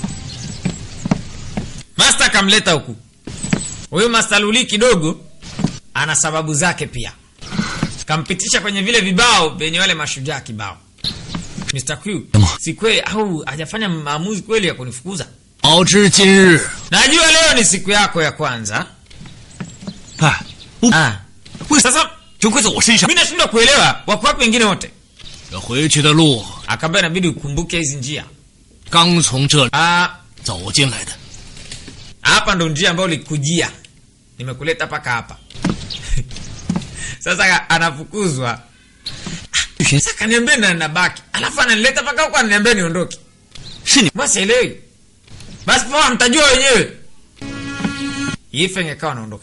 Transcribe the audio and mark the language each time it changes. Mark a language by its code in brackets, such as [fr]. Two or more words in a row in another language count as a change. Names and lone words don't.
[sw] Master kamleta huku. Huyu Master Luli kidogo ana sababu zake pia. Kampitisha kwenye vile vibao venye wale mashujaa kibao. Mr. Q, si kweli au hajafanya maamuzi kweli ya kunifukuza? [zh] 早知今日， [sw] Najua leo ni siku yako ya kwanza. [zh] 哎， [sw] Sasa [zh] 就怪在我身上。 [sw] Mimi nashindwa kuelewa wako wapi wengine wote. [zh] 这回去的路 [sw] Akaambia inabidi ukumbuke hizi njia. [zh] 刚从这里 [sw] Ah, [zh] 走进来的。 [sw] hapa ndo njia ambayo ulikujia. Nimekuleta paka hapa. Sasa anafukuzwa. Sasa kaniambia na nabaki. Alafu ananileta paka huko ananiambia niondoke. Shini. Mwasielewi. Basi poa mtajua wenyewe. Yifeng akawa anaondoka.